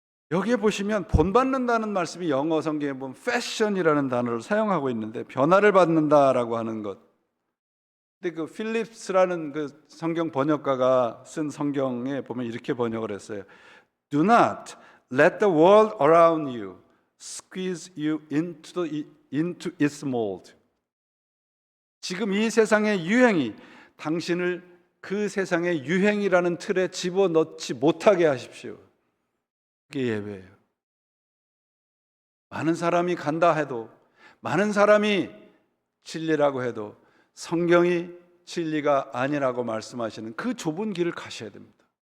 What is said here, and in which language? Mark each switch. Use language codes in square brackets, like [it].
[ko] 여기에 보시면 본받는다는 말씀이 영어 성경에 보면 fashion이라는 단어를 사용하고 있는데 변화를 받는다라고 하는 것. 근데 그 필립스라는 그 성경 번역가가 쓴 성경에 보면 이렇게 번역을 했어요. [en] Do not let the world around you squeeze you into its mold. [ko] 지금 이 세상의 유행이 당신을 그 세상의 유행이라는 틀에 집어넣지 못하게 하십시오. 그게 예배예요. 많은 사람이 간다 해도, 많은 사람이 진리라고 해도 성경이 진리가 아니라고 말씀하시는 그 좁은 길을 가셔야 됩니다.